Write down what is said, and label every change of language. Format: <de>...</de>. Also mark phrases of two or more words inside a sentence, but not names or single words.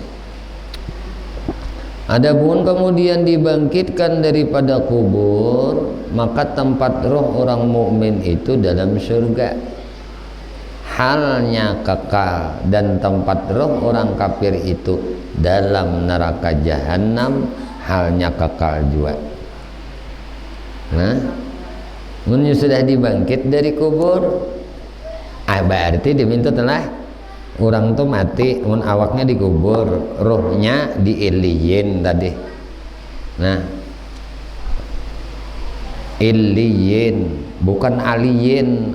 <id>Adapun kemudian dibangkitkan daripada kubur, maka tempat roh orang mukmin itu dalam surga, halnya kekal, dan tempat roh orang kafir itu dalam neraka jahanam, halnya kekal juga.</id> <bjn>Nah, mun sudah dibangkit dari kubur, berarti diminta telah orang tuh mati, mun awaknya dikubur, rohnya di illiyin tadi. Nah, illiyin bukan aliyin.</bjn>